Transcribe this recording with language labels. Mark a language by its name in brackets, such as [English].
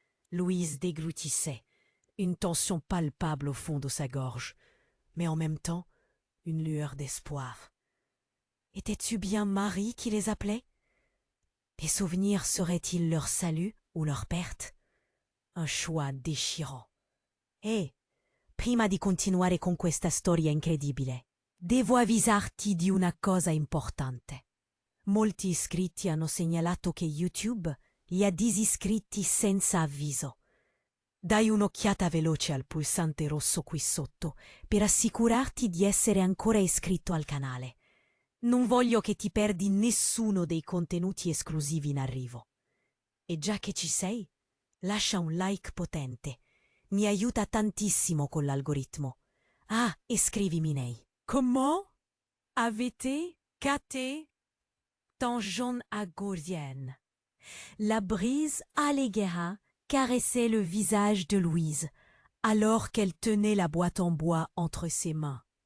[French] Louise dégloutissait, une tension palpable au fond de sa gorge, mais en même temps, une lueur d'espoir. Était-tu bien Marie qui les appelait? Les souvenirs seraient-ils leur salut ou leur perte? Un choix déchirant. [Italian] Prima di continuare con questa storia incredibile, devo avvisarti di una cosa importante. Molti iscritti hanno segnalato che YouTube li ha disiscritti senza avviso. Dai un'occhiata veloce al pulsante rosso qui sotto per assicurarti di essere ancora iscritto al canale. Non voglio che ti perdi nessuno dei contenuti esclusivi in arrivo. E già che ci sei, lascia un like potente. Mi aiuta tantissimo con l'algorithmo. Ah, e scrivimi nei. [French] Comment avez-vous capté tangent agorienne? La brise allégra caressait le visage de Louise, alors qu'elle tenait la boîte en bois entre ses mains.